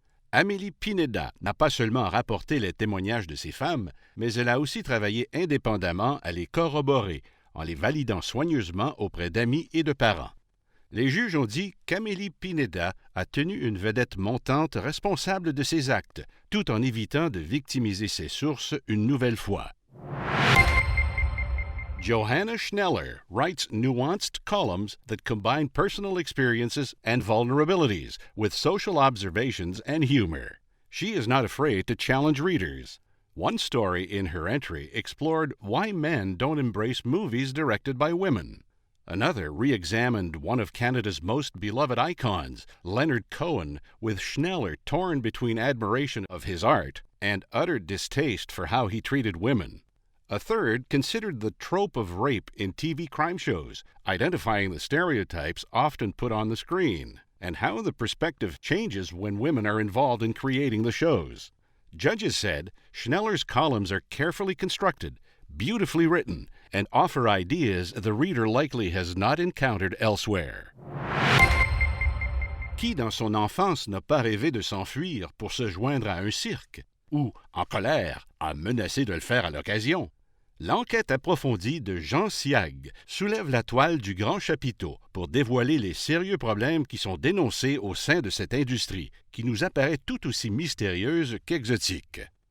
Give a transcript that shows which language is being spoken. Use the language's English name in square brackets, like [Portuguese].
[French] Amélie Pineda n'a pas seulement rapporté les témoignages de ces femmes, mais elle a aussi travaillé indépendamment à les corroborer, en les validant soigneusement auprès d'amis et de parents. Les juges ont dit qu'Amélie Pineda a tenu une vedette montante responsable de ses actes, tout en évitant de victimiser ses sources une nouvelle fois. [English] Johanna Schneller writes nuanced columns that combine personal experiences and vulnerabilities with social observations and humor. She is not afraid to challenge readers. One story in her entry explored why men don't embrace movies directed by women. Another re-examined one of Canada's most beloved icons, Leonard Cohen, with Schneller torn between admiration of his art and utter distaste for how he treated women. A third considered the trope of rape in TV crime shows, identifying the stereotypes often put on the screen, and how the perspective changes when women are involved in creating the shows. Judges said Schneller's columns are carefully constructed, beautifully written, and offer ideas the reader likely has not encountered elsewhere. [French] Qui dans son enfance n'a pas rêvé de s'enfuir pour se joindre à un cirque, ou, en colère, a menacé de le faire à l'occasion? L'enquête approfondie de Jean Siag soulève la toile du grand chapiteau pour dévoiler les sérieux problèmes qui sont dénoncés au sein de cette industrie, qui nous apparaît tout aussi mystérieuse qu'exotique.